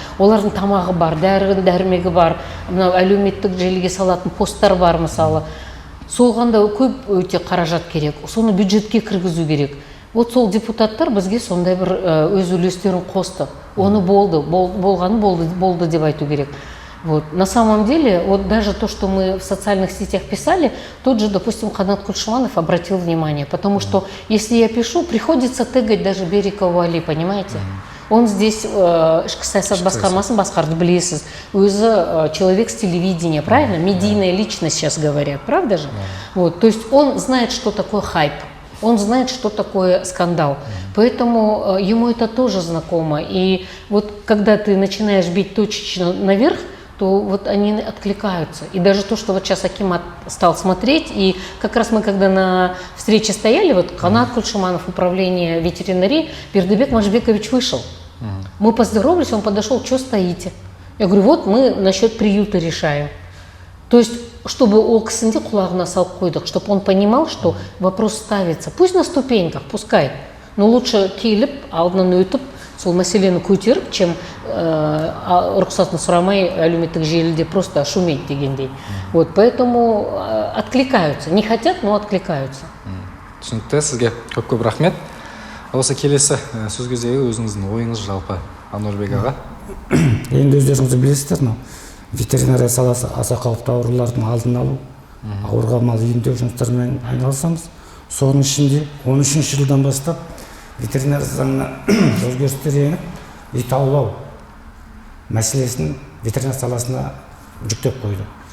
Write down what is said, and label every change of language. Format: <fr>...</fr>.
<kk>Олардың тамағы бар, дәрмегі бар, әлеуметтік желіге салатын посттар бар мысалы. Соғанда көп өте қаражат керек, соны бюджетке кіргізу керек. Вот сол депутаттар бізге сондай бір өз үлестерін қосты. Оны болғаны болды деп айту керек. Вот.</kk> <ru>На самом деле, вот даже то, что мы в социальных сетях писали, тот же, допустим, Канат Кульшиманов обратил внимание, потому что если я пишу, приходится тегать даже Берикова Али, понимаете? Он здесь</ru> <kk>ішкі саясат басқармасын басқарды, білесіз. Өзі</kk> <ru>человек с телевидения, правильно? Медийная личность сейчас говорят, правда же? Вот. То есть он знает, что такое хайп. Он знает, что такое скандал. Поэтому ему это тоже знакомо. И вот когда ты начинаешь бить точечно наверх, то вот они откликаются. И даже то, что вот сейчас Акимат стал смотреть, и как раз мы когда на встрече стояли, вот Канат Кульшиманов, управление ветеринарии, Бердыбек Машбекович вышел. Мы поздоровались, он подошел, что стоите? Я говорю, вот мы насчет приюта решаем. То есть, чтобы</ru> <kk>ол кісінде құлағына салып қойдық,</kk> <ru>чтобы он понимал, что вопрос ставится. Пусть на ступеньках, пускай. Но лучше</ru> <kk>келіп, алдынан өтіп, сол мәселені көтеріп,</kk> <ru>чем</ru> <kk>рұқсатын сұрамай әлеуметтік желіде</kk> <ru>просто шуметь</ru> <kk>дегендей.</kk> <ru>Вот, поэтому откликаются. Не хотят, но откликаются.</ru> <kk>Түсінікті, сізге көп рахмет. Осы келесі сөз кезегі өзіңіздің ойыңыз жалпы, Ануарбек аға. Енді өздеріңізді білесіздер, ветеринария саласы аса қауіпті аурулардың алдын алу, ауырған мал емдеу жұмыстарымен айналысамыз. Соның ішінде 13 жылдан бастап ветеринария заңына өзгерістер еніп, ит аулау мәселесін ветеринария саласына жүктеп қойды.</kk>